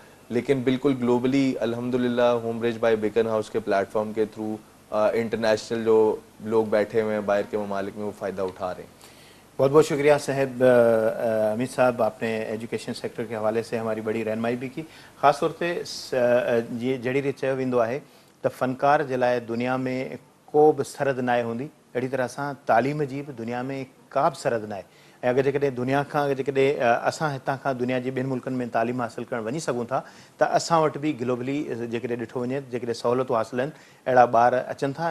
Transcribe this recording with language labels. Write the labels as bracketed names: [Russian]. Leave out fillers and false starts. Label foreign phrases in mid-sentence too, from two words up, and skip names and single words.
[Urdu] لیکن بالکل گلوبلی الحمدللہ ہوم برج بائی بیکن ہاؤس کے پلیٹ فارم کے [English] through international [Urdu] جو لوگ بیٹھے ہوئے ہیں باہر کے ممالک میں وہ فائدہ اٹھا رہے ہیں. بہت بہت شکریہ صاحب امید صاحب, آپ نے [English] education sector [Urdu] کے حوالے سے ہماری بڑی رہنمائی بھی کی. [Sindhi] خاص طور تے یہ جڑی ریت چयो वेंदो आहे त फनकार जे लाइ दुनिया में को बि सरहद नाहे हूंदी, अहिड़ी तरह सां तालीम जी बि दुनिया में का बि सरहद नाहे. ऐं अगरि जेकॾहिं दुनिया खां जेकॾहिं असां हितां खां दुनिया जे ॿियनि मुल्कनि में तालीम हासिल करणु वञी सघूं था त असां वटि बि ग्लोबली जेकॾहिं ॾिठो वञे जेकॾहिं सहूलियतूं हासिल आहिनि अहिड़ा ॿार अचनि था.